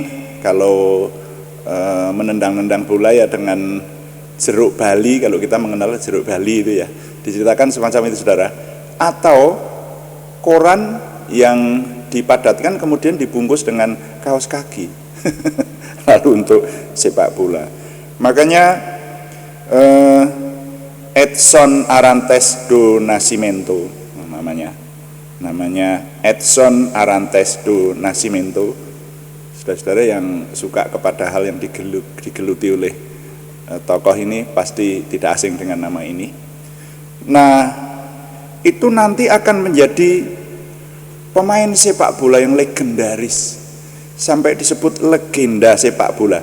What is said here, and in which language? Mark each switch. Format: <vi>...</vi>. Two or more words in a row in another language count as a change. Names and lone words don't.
<id>Kalau menendang-nendang bola ya dengan jeruk bali, kalau kita mengenal jeruk bali itu ya, diceritakan semacam itu, saudara. Atau koran yang dipadatkan kemudian dibungkus dengan kaos kaki lalu untuk sepak bola. Makanya Edson Arantes do Nascimento namanya Edson Arantes do Nascimento. Saudara-saudara yang suka kepada hal yang digeluti oleh tokoh ini pasti tidak asing dengan nama ini. Nah, itu nanti akan menjadi pemain sepak bola yang legendaris, sampai disebut legenda sepak bola.</id>